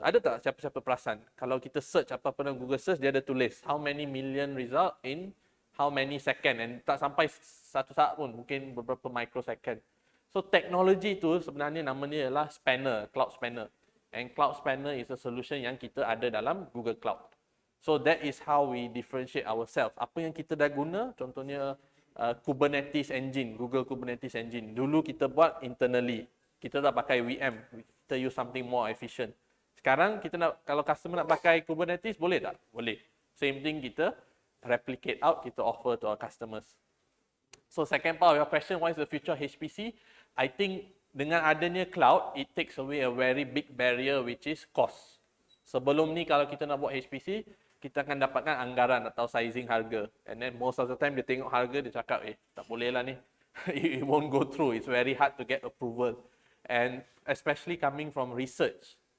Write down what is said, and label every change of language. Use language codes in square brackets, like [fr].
[ms] Ada tak siapa-siapa perasan? Kalau kita search apa-apa dalam Google Search, dia ada tulis [en] how many million result in how many second, [ms] and tak sampai satu saat pun, mungkin beberapa microsecond. So teknologi tu sebenarnya namanya ialah spanner, cloud spanner. [en] And cloud spanner is a solution [ms] yang kita ada dalam [en] Google Cloud. So that is how we differentiate ourselves. [ms] Apa yang kita dah guna, contohnya Kubernetes engine, Google Kubernetes engine. Dulu kita buat internally. Kita tak pakai VM. Kita [en] use something more efficient. [ms] Sekarang kita nak, kalau customer nak pakai Kubernetes, boleh tak? Boleh. Same thing, kita replicate out, kita [en] offer to our customers. So second part of your question, what is the future of HPC? I think [ms] dengan adanya cloud, [en] it takes away a very big barrier, which is cost. [ms] Sebelum ni kalau kita nak buat HPC, kita akan dapatkan anggaran atau sizing harga. And then most of the time dia tengok harga, dia cakap, tak boleh lah ni. [en] It won't go through. It's very hard to get approval. And especially coming from research.